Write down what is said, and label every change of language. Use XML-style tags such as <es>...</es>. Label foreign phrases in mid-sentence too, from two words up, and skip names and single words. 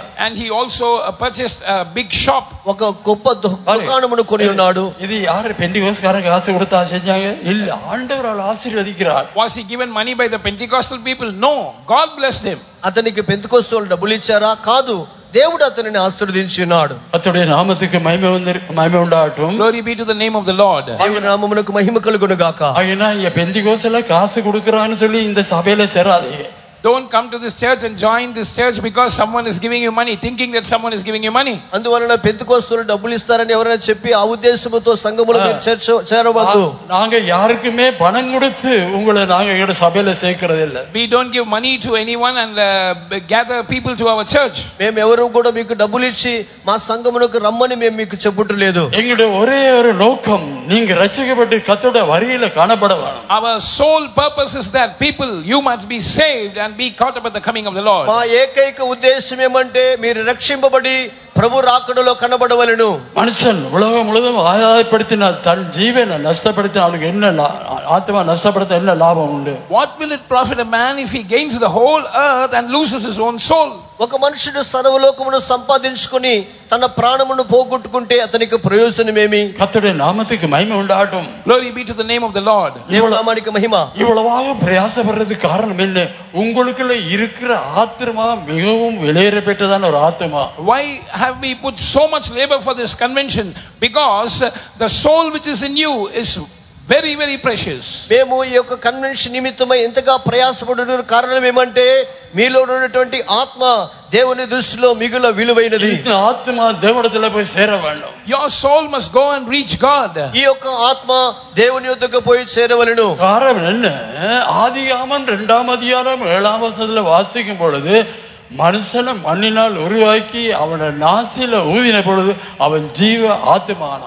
<en>And he also purchased a big shop.</en> <te>ఒక గొప్ప దుకాణమును కొని ఉన్నాడు.</te> <ta>இது யாரு பெந்தெகோஸ்காரங்க காசு கொடுத்தா செஞ்சாங்க? இல்ல, ஆண்டவர் ஆசீர்வதிக்கிறார்.</ta> <en>Was he given money by the Pentecostal people? No, God blessed him.</en> <te>అతనికి పెంతెకోస్తు వాళ్ళు డబ్బులు ఇచ్చారా? కాదు, దేవుడు అతనిని ఆశీర్వదించి ఉన్నాడు.</te> <ta>கர்த்தருடைய நாமத்துக்கு மகிமை உண்டாகட்டும்.</ta> <en>Glory be to the name of the Lord.</en> <te>దేవుని నామమునకు మహిమ కలుగును గాక.</te> <ta>ஆகினா இங்க பெந்தெகோஸ்ல காசு கொடுக்கறான்னு சொல்லி இந்த சபையில சேராதீங்க.</ta> <en>Don't come to this church and join this church because someone is giving you money, thinking that someone is giving you money.</en> <te>అందువలన పెంతెకోస్తులు డబ్బులు ఇస్తారని ఎవరైనా చెప్పి ఆ ఉద్దేశంతో సంఘములో మీరు చేరవద్దు.</te> <ta>நாங்க யாருக்குமே பணம் கொடுத்து உங்களை நாங்க எங்க சபையில சேர்க்கிறது இல்ல.</ta> <en>We don't give money to anyone and gather people to our church.</en> <te>మేము ఎవరు కూడా మీకు డబ్బులు ఇచ్చి మా సంఘమునకు రమ్మని మేము మీకు చెప్పుటలేదు.</te> <ta>எங்களுடைய ஒரே ஒரு நோக்கம், நீங்க ரட்சிக்கப்பட்டு கர்த்தருடைய வரியில காணப்பட வேணும்.</ta> <en>Our sole purpose is that people, you must be saved and be caught up at the coming of the Lord.</en> <te>మా ఏకైక ఉద్దేశం ఏమంటే మీరు రక్షింపబడి ప్రభు రాకడలో కనబడవలెను.</te> <ta>மனுஷன் உலகம் முழுவதும் ஆதாயப்படுத்தினால் தன் ஜீவனை நஷ்டப்படுத்தினால் அவனுக்கு என்ன ஆத்மா நஷ்டப்படுத்த என்ன லாபம் உண்டு?</ta> <en>What will it profit a man if he gains the whole earth and loses his own soul?</en> <te>ఒక మనుషుడు సర్వలోకమును సంపాదించుకొని తన ప్రాణమును పోగొట్టుకుంటే అతనికి ప్రయోజనమేమి?</te> <ta>கர்த்தருடைய நாமத்துக்கு மகிமை உண்டாகட்டும்.</ta> <en>Glory be to the name of the Lord.</en> <te>దేవుని నామానికి మహిమ.</te> <ta>இவ்வளவாக பிரயாசப்படுறதுக்கு காரணம் என்ன? உங்களுக்குள்ள இருக்கிற ஆத்மா மிகவும் விலையேறப்பட்டதான ஒரு ஆத்மா.</ta> <en>Why have we put so much labor for this convention? Because the soul which is in you is very, very precious.</en> <te>మేము ఈ యొక్క కన్వెన్షన్ నిమిత్తమై ఎంతగా ప్రయాసపడుతున్న కారణం ఏమంటే మీలో ఉన్నటువంటి ఆత్మ దేవుని దృష్టిలో మిగుల విలువైనది.</te> <ta>இந்த ஆத்மா தேவனிடத்துல போய் சேர வேண்டும்.</ta> <en>Your soul must go and reach God.</en> <te>ఈ యొక్క ఆత్మ దేవుని యొద్దకు పోయి చేరవలెను.</te> <ta>காரணம் என்ன? ஆதியாகமம் 2ஆம் அதிகாரம் 7ஆம் வசனத்துல வாசிக்கும் பொழுது மனுஷனை மண்ணினால் உருவாக்கி அவனை நாசில ஊதின பொழுது அவன் ஜீவ ஆத்மானான்.</ta>